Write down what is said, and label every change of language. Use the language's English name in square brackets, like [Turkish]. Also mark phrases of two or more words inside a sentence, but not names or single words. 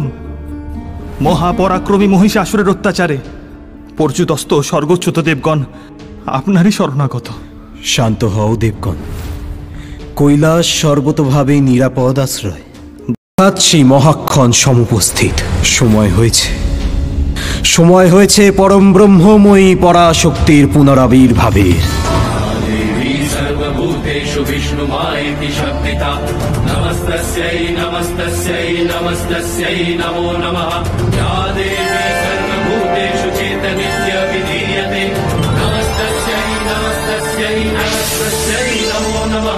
[Bangla] মহাপরাক্রমী মহিষাসুরের অত্যাচারে পর্যুদস্ত স্বর্গচ্যুত দেবগণ আপনারই শরণাগত। শান্ত হও দেবগণ, কৈলাস সর্বতোভাবেই নিরাপদ আশ্রয়। সেই মহাক্ষণ সমুপস্থিত। সময় হয়েছে পরম ব্রহ্মময়ী পরাশক্তির পুনরাবির্ভাবের। [Sanskrit] सर्वभूतेषु विष्णुमायेति शब्दिता नमस्तस्यै नमस्तस्यै नमस्तस्यै नमो नमः। या देवी सर्वभूतेषु चेतनित्य विधीयते नमस्तस्यै नमस्तस्यै नमस्तस्यै नमो नमः।